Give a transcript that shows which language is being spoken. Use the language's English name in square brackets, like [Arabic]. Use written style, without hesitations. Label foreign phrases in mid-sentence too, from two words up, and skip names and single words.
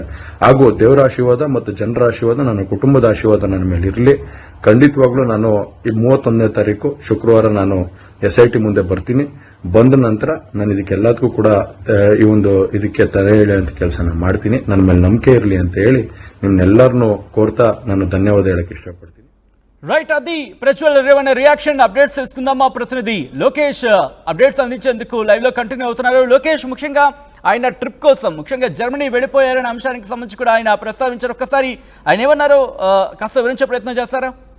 [Kannada] ಹಾಗೂ ದೇವರ ಆಶೀರ್ವಾದ ಮತ್ತು ಜನರ ಆಶೀರ್ವಾದ, ನನ್ನ ಕುಟುಂಬದ ಆಶೀರ್ವಾದ ನನ್ನ ಮೇಲೆ ಇರಲಿ. ಖಂಡಿತವಾಗ್ಲೂ ನಾನು ಈ 31ನೇ ತಾರೀಕು ಶುಕ್ರವಾರ ನಾನು SIT ಮುಂದೆ ಬರ್ತೀನಿ. ಬಂದ ನಂತರ ನಾನು ಇದಕ್ಕೆಲ್ಲದಕ್ಕೂ ಕೂಡ ಈ ಒಂದು ಇದಕ್ಕೆ ತಡೆ ಎಳೆಯುವಂತ ಕೆಲಸನ ಮಾಡ್ತೀನಿ. ನನ್ನ ಮೇಲೆ ನಂಬಿಕೆ ಇರಲಿ ಅಂತ ಹೇಳಿ ನಿಮ್ನೆಲ್ಲರನ್ನೂ ಕೋರ್ತಾ ನಾನು ಧನ್ಯವಾದ ಹೇಳಕ್ ఇష్టపడుತೀನಿ. [Telugu] రైట్, అది ప్రజ్వల్ రేవಣ್ణ రియాక్షన్. అప్డేట్స్ తెలుసుకుందాం. మా ప్రతినిధి లోకేష్ అప్డేట్స్ అందించేందుకు లైవ్ లో కంటిన్యూ అవుతున్నారు. లోకేష్, ముఖ్యంగా ఆయన ట్రిప్ కోసం ముఖ్యంగా జర్మనీ వెళ్ళిపోయారనే అంశానికి సంబంధించి కూడా ఆయన ప్రస్తావించారు. ఒక్కసారి ఆయన ఏమన్నారో కాస్త వివరించే ప్రయత్నం చేస్తారా?